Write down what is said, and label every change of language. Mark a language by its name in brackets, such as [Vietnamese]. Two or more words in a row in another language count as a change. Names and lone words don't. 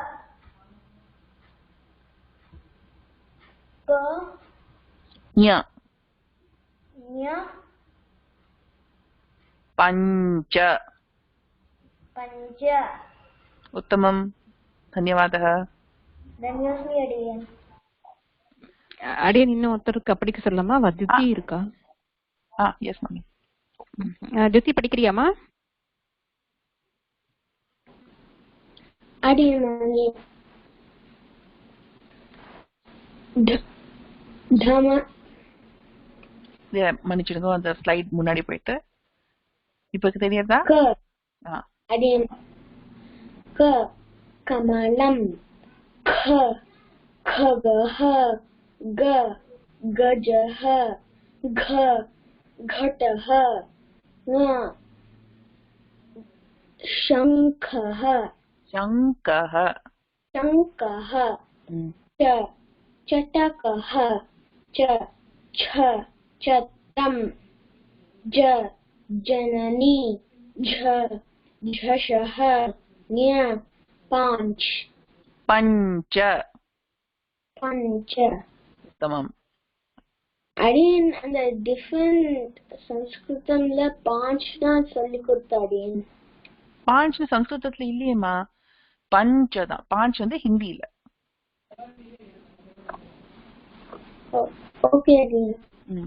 [Sanskrit] पञ्च. पञ्च. उत्तमम्. धन्यवादः. धन्योस्मि अडियन्. [Tamil] அடியன் இன்னும் ஒருத்தருக்கு படிக்க சொல்லலாமா? வத்யுதி இருக்கா? எஸ் மாமி. ஜோதி படிக்கிறியாமா? அடியன் மன்னிச்சிடுங்க, அந்த ஸ்லைட் முன்னாடி போயிட்டு. இப்ப தெரியாதா? அடியன். கமலம். [Sanskrit] खगः. गजः. घटः. शङ्खः. शङ्खः. शङ्खः. चटकः. छत्रम्. जननी. झषः. पांच. पञ्च. पञ्च. उत्तमम्. [Tamil] அடியன் அந்த டிஃபரண்ட் சம்ஸ்கிருதம்ல பாஞ்ச் தான் சொல்லி கொடுத்த அடியன். பாஞ்ச் சம்ஸ்கிருதத்துல இல்லையேம்மா, பஞ்ச தான். பாஞ்ச் வந்து ஹிந்தியில. ஓகே அடியன்.